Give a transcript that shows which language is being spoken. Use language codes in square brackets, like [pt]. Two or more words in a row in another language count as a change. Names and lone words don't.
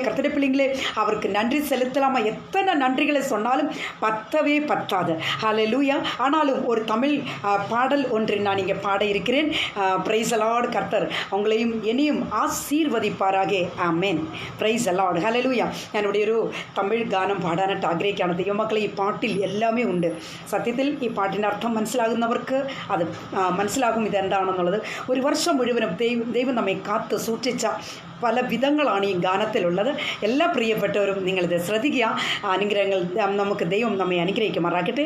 [ta] கர்த்தருடைய பிள்ளைங்களே, அவருக்கு நன்றி செலுத்தலாமா? எத்தனை நன்றிகளை சொன்னாலும் பத்தவே பத்தாது. ஹல்லேலூயா. ஆனாலும் ஒரு தமிழ் பாடல் ஒன்று நான் இங்கே பாட இருக்கிறேன். [en] Praise the Lord. [ta] கர்த்தர் உங்களையும் என்னையும் ஆசீர்வதிப்பாராக. [en] Amen. Praise the Lord. Hallelujah. [ml] என்னுடைய ഒരു തമിഴ് ഗാനം പാടാനായിട്ട് ആഗ്രഹിക്കുകയാണ്. ദൈവമക്കളെ, ഈ പാട്ടിൽ എല്ലാമേ ഉണ്ട്. സത്യത്തിൽ ഈ പാട്ടിൻ്റെ അർത്ഥം മനസ്സിലാകുന്നവർക്ക് അത് മനസ്സിലാകും ഇതെന്താണെന്നുള്ളത്. ഒരു വർഷം മുഴുവനും ദൈവം നമ്മെ കാത്ത് സൂക്ഷിച്ച പല വിധങ്ങളാണ് ഈ ഗാനത്തിലുള്ളത്. എല്ലാ പ്രിയപ്പെട്ടവരും നിങ്ങളിത് ശ്രദ്ധിക്കുക. അനുഗ്രഹങ്ങൾ നമുക്ക് ദൈവം നമ്മെ അനുഗ്രഹിക്കുമാറാകട്ടെ.